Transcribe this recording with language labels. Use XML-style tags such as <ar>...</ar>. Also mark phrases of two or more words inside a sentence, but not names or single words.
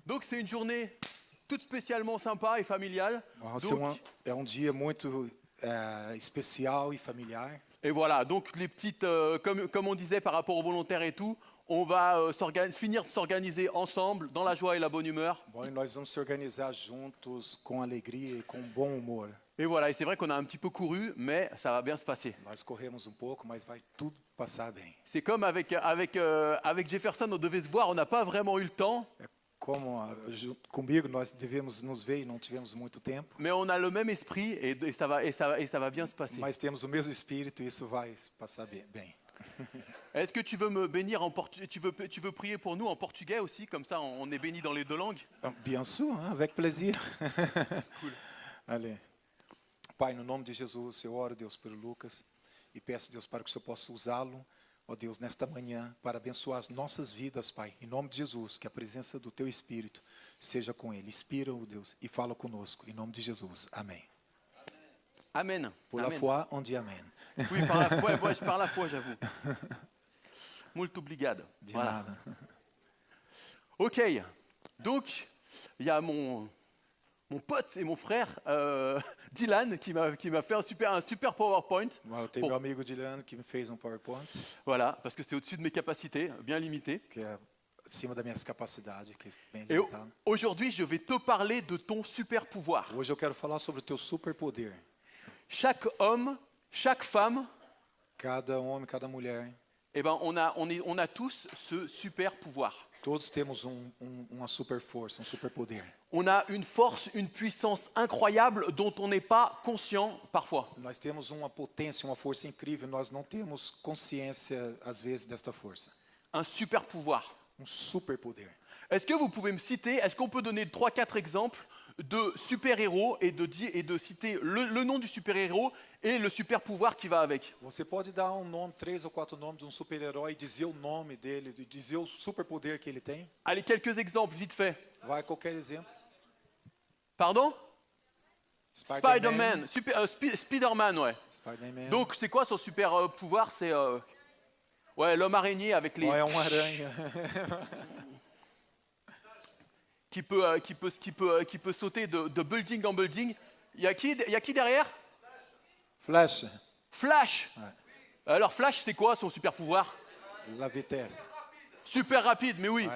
<fr>c'est une journée toute spécialement sympa et familiale.</fr> <pt>É dia muito especial e familiar.</pt> <fr>Et voilà, donc les petites, comme on disait par rapport aux volontaires et tout, on va finir de s'organiser ensemble dans la joie et la bonne humeur.</fr> <pt>Bom, e nós vamos se organizar juntos com alegria e com bom humor.</pt> <fr>Et voilà, et c'est vrai qu'on a un petit peu couru, mais ça va bien se passer.</fr> <pt>Nós corremos pouco, mas vai tudo passar bem.</pt> <fr>C'est comme avec Jefferson, on devait se voir, on n'a pas vraiment eu le temps.</fr> <pt>Como comigo nós devemos nos ver e não tivemos muito tempo.</pt> <fr>Mais on a le même esprit et ça va bien se passer.</fr> <pt>Mas temos o mesmo espírito e isso vai passar bem.</pt> <fr>Est-ce que tu veux me bénir en portugais, tu veux prier pour nous en portugais aussi, comme ça on est béni dans les deux langues? Bien sûr, avec plaisir. Cool. Allez.</fr> <pt>Pai, no nome de Jesus, eu oro, Deus, pelo Lucas e peço, Deus, para que o Senhor possa usá-lo, ó Deus, nesta manhã, para abençoar as nossas vidas, Pai. Em nome de Jesus, que a presença do Teu Espírito seja com Ele. Inspira-o, Deus, e fala conosco. Em nome de Jesus. Amém.</pt> <fr>Amen. Pour la Amen. foi, on dit Amen. Oui, par la foi, ouais, je parle la foi, j'avoue.</fr> <pt>Muito obrigado. De</pt> <fr>Voilà.</fr> <pt>nada.</pt> <fr>Ok, donc il y a mon pote et mon frère Dylan qui m'a fait un super PowerPoint.</fr> <pt>Eu tenho meu amigo Dilano que me fez PowerPoint,</pt> <fr>Voilà, parce que c'est au-dessus de mes capacités, bien limité.</fr> <pt>que é acima das minhas capacidades, que é bem</pt> <fr>Et</fr> <pt>limitado.</pt> <fr>aujourd'hui, je vais te parler de ton super pouvoir.</fr> <pt>Hoje eu quero falar sobre o teu superpoder.</pt> <fr>Chaque homme, chaque femme,</fr> <pt>Cada homem, cada mulher,</pt> <fr>eh ben, on a tous ce super pouvoir.</fr> <pt>todos temos uma super força, superpoder.</pt> <fr>On a une force, une puissance incroyable dont on n'est pas conscient parfois.</fr> <pt>Nós temos uma potência, uma força incrível, nós não temos consciência, às vezes, desta força.</pt> <fr>Un super pouvoir.</fr> <pt>Superpoder.</pt> <fr>Est-ce que vous pouvez me citer, est-ce qu'on peut donner 3-4 exemples de super-héros et de citer le nom du super-héros et le super-pouvoir qui va avec?</fr> <pt>Você pode dar nome, 3 ou 4 nomes de super-herói, dizer o nome dele, dizer o superpoder que ele tem?</pt> <fr>Allez, quelques exemples, vite fait.</fr> <pt>Vai qualquer exemplo.</pt> <fr>Pardon? Spider-Man. Spider-Man, ouais. Spider-Man. Donc, c'est quoi son super-pouvoir? C'est ouais, l'homme araignée avec les...</fr> <pt>É aranha.</pt> <fr>qui peut sauter de building en building. Il y a qui derrière? Flash. Flash. Ouais. Alors Flash, c'est quoi son super pouvoir? La vitesse. Super rapide, mais oui.</fr>